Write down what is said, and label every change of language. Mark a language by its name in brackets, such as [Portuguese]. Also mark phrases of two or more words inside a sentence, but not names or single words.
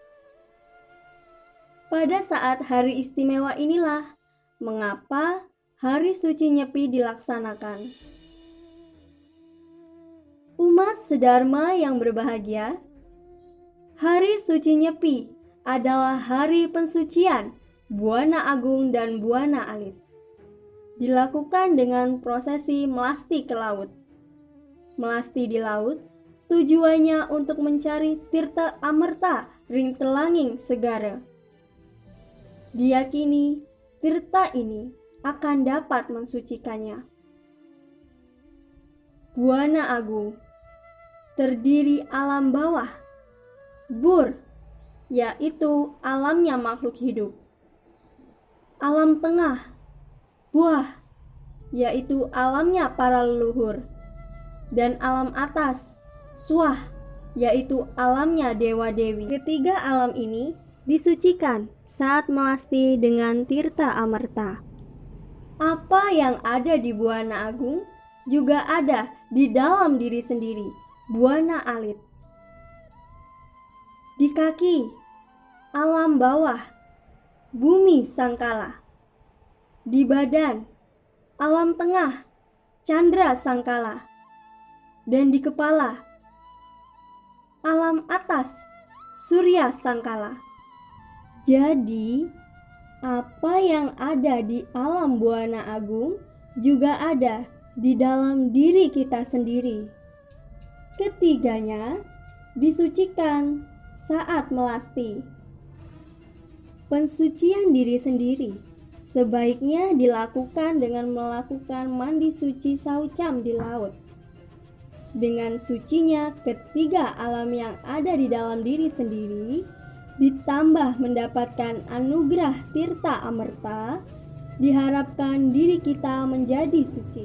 [Indonesian] Pada saat hari istimewa inilah mengapa Hari Suci Nyepi dilaksanakan. Umat sedharma yang berbahagia, Hari Suci Nyepi adalah hari pensucian Buana Agung dan Buana Alit. Dilakukan dengan prosesi melasti ke laut. Melasti di laut tujuannya untuk mencari tirta amerta [Balinese] ring telanging segara. [Indonesian] Diyakini tirta ini akan dapat mensucikannya. Buana Agung terdiri alam bawah, Bur, yaitu alamnya makhluk hidup. Alam tengah, Buah, yaitu alamnya para leluhur. Dan alam atas, Swah, yaitu alamnya dewa-dewi. Ketiga alam ini disucikan saat melasti dengan tirta amerta. Apa yang ada di Buana Agung juga ada di dalam diri sendiri, Buana Alit. Di kaki, alam bawah, bumi sangkala. Di badan, alam tengah, Candra sangkala. Dan di kepala, alam atas, Surya sangkala. Jadi, apa yang ada di alam Buana Agung juga ada di dalam diri kita sendiri. Ketiganya disucikan saat melasti. Pensucian diri sendiri sebaiknya dilakukan dengan melakukan mandi suci saucam di laut. Dengan sucinya ketiga alam yang ada di dalam diri sendiri, ditambah mendapatkan anugerah tirta amerta, diharapkan diri kita menjadi suci.